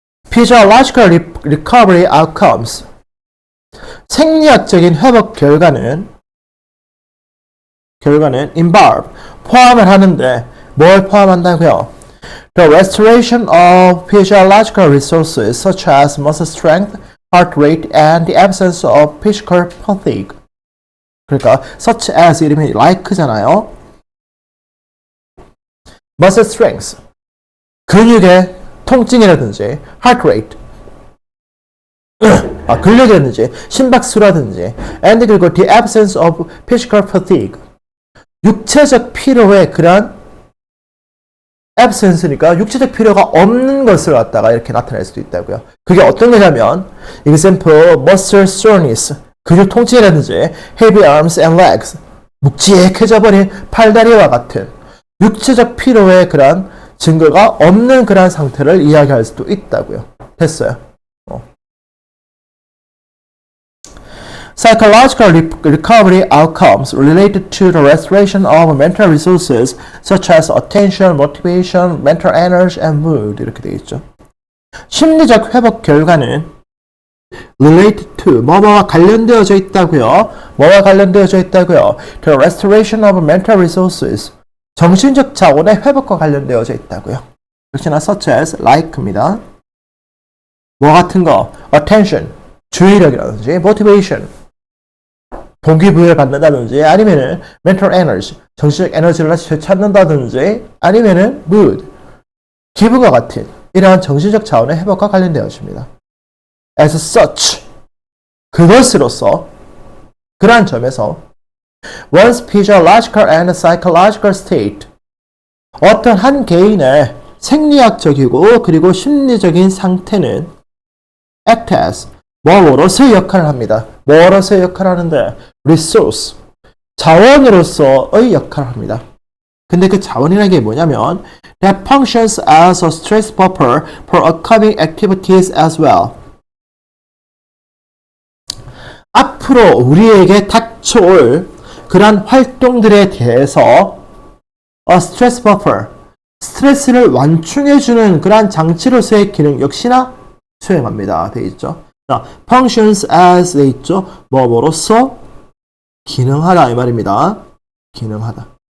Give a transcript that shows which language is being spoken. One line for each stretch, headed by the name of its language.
English: Physiological recovery outcomes.
Korean: 생리학적인 회복 결과는 involve, 포함을 하는데 뭘 포함한다고요?
English: The restoration of physiological resources such as muscle strength, heart rate, and the absence of physical fatigue.
Korean: 그러니까 such as 이름이 like잖아요.
English: muscle strength,
Korean: 근육의 통증이라든지
English: heart rate,
Korean: 근력이라든지 심박수라든지 and 그리고
English: the absence of physical fatigue,
Korean: 육체적 피로의 그런 absence니까 육체적 필요가 없는 것을 갖다가 이렇게 나타낼 수도 있다고요. 그게 어떤 거냐면 example
English: muscle soreness,
Korean: 근육 통증이라든지
English: heavy arms and legs,
Korean: 묵직해져 버린 팔다리와 같은 육체적 피로의 그런 증거가 없는 그런 상태를 이야기할 수도 있다고요. 됐어요.
English: Psychological recovery outcomes related to the restoration of mental resources such as attention, motivation, mental energy, and mood.
Korean: 이렇게 되어 있죠. 심리적 회복 결과는
English: related to,
Korean: 뭐뭐와 관련되어져 있다고요. 뭐와 관련되어져 있다고요. The restoration of mental resources. 정신적 자원의 회복과 관련되어져 있다고요. 역시나 such as, like입니다. 뭐 같은 거? attention, 주의력이라든지 motivation, 동기부여를 받는다든지 아니면은 mental energy, 정신적 에너지를 찾는다든지 아니면은 mood, 기분과 같은 이러한 정신적 자원의 회복과 관련되어집니다.
English: As such,
Korean: 그것으로서 그러한 점에서
English: one's physiological and psychological state,
Korean: 어떤 한 개인의 생리학적이고 그리고 심리적인 상태는
English: act as,
Korean: 뭐로서의 역할을 합니다. 뭐로서의 역할을 하는데 resource, 자원으로서의 역할을 합니다. 근데 그 자원이라는 게 뭐냐면
English: that functions as a stress buffer for upcoming activities as well.
Korean: 앞으로 우리에게 닥쳐올 그러한 활동들에 대해서
English: a stress buffer,
Korean: 스트레스를 완충해주는 그러한 장치로서의 기능 역시나 수행합니다. 되어 있죠. 자,
English: functions as
Korean: 돼 있죠. 뭐로서 기능하다 이 말입니다. 기능하다.